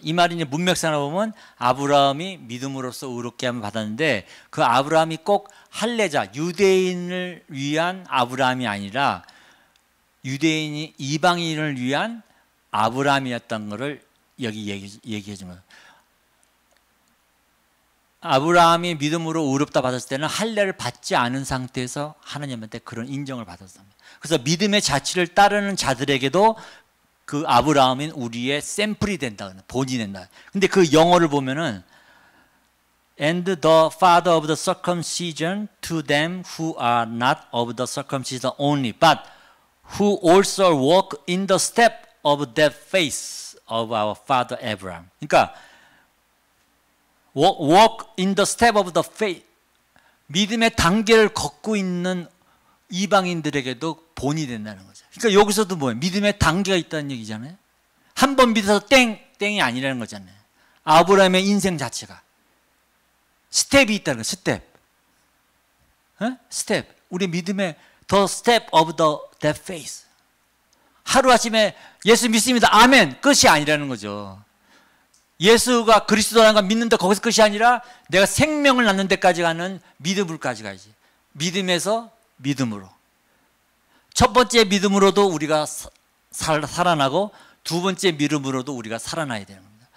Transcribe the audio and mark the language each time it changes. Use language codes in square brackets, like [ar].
[ko] 이 말이 이제 문맥상으로 보면 아브라함이 믿음으로써 의롭게 함을 받았는데 그 아브라함이 꼭 할례자 유대인을 위한 아브라함이 아니라 유대인이 이방인을 위한 아브라함이었던 것을 여기 얘기해 준 거예요. 아브라함이 믿음으로 의롭다 받았을 때는 할례를 받지 않은 상태에서 하나님한테 그런 인정을 받았습니다. 그래서 믿음의 자치를 따르는 자들에게도 그 아브라함은 우리의 샘플이 된다, 본이 된다. 근데 그 영어를 보면은 [en] and the father of the circumcision to them who are not of the circumcision only, but who also walk in the step of that faith of our father Abraham. 그러니까 walk in the step of the faith. [ko] 믿음의 단계를 걷고 있는 이방인들에게도 본이 된다는 거죠. 그러니까 여기서도 뭐예요? 믿음의 단계가 있다는 얘기잖아요. 한 번 믿어서 땡이 아니라는 거잖아요. 아브라함의 인생 자체가 스텝이 있다는 거예요. 스텝. 스텝. 우리 믿음의 [en] the step of that faith. [ko] 하루아침에 예수 믿습니다. 아멘. 끝이 아니라는 거죠. 예수가 그리스도라는 걸 믿는다 거기서 끝이 아니라 내가 생명을 낳는 데까지 가는 믿음으로까지 가야지. 믿음에서 믿음으로. 첫 번째 믿음으로도 우리가 살아나고 두 번째 믿음으로도 우리가 살아나야 되는 겁니다.